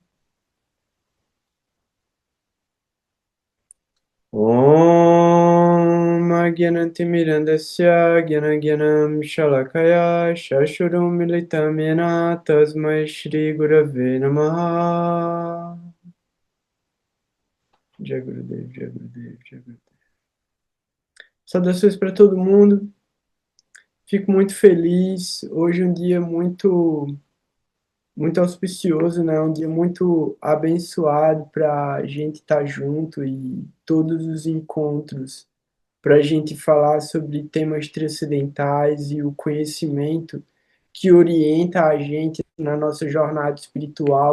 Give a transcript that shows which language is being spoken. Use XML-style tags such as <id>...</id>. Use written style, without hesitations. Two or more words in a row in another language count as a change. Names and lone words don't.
<sa>ॐ अज्ञानतिमिरान्धस्य ज्ञानाज्ञानम् शलाकया शशुरुम् मिलितम् येन तस्मै श्री गुरवे नमः जय गुरुदेव, जय गुरुदेव, जय गुरुदेव.</sa> <pt>Saudações para todo mundo. Fico muito feliz. Hoje é um dia muito auspicioso, né? Um dia muito abençoado para a gente estar junto e todos os encontros para a gente falar sobre temas transcendentais e o conhecimento que orienta a gente na nossa jornada espiritual.</pt>